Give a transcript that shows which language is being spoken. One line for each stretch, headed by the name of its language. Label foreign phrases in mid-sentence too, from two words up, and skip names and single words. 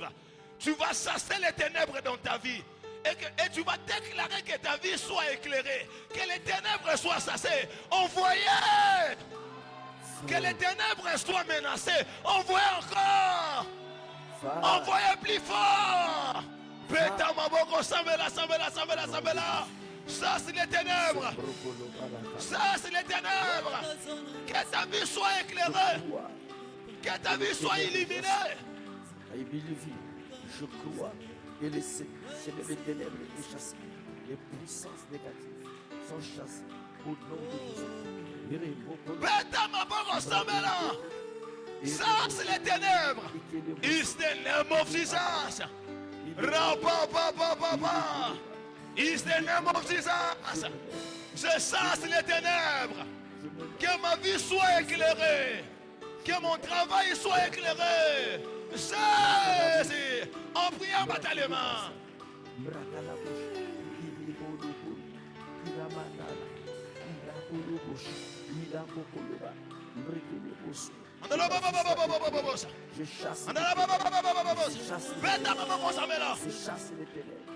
French: Tu vas chasser les ténèbres dans ta vie. Et tu vas déclarer que ta vie soit éclairée. Que les ténèbres soient chassées. Envoyez. Que les ténèbres soient menacées. Envoyez encore. Envoyez plus fort.
Lingala: Péta maboko, sambela, sambela, sambela, sambela.
French: Ça c'est les ténèbres. Ça c'est les ténèbres. Que ta vie soit éclairée. Que ta vie soit illuminée.
English: I believe.
French: Je crois que les ténèbres sont chassées. Les puissances négatives sont chassées au nom de Jésus.
Lingala: Péta maboko, sambela.
French: Ça c'est les ténèbres.
English: It's the name of Jesus. Rapapapapapa. It's the name of Jesus.
French: Je chasse les ténèbres. Que ma vie soit éclairée. Que mon travail soit éclairé. Jésus. En priant bataillement. Je chasse les ténèbres.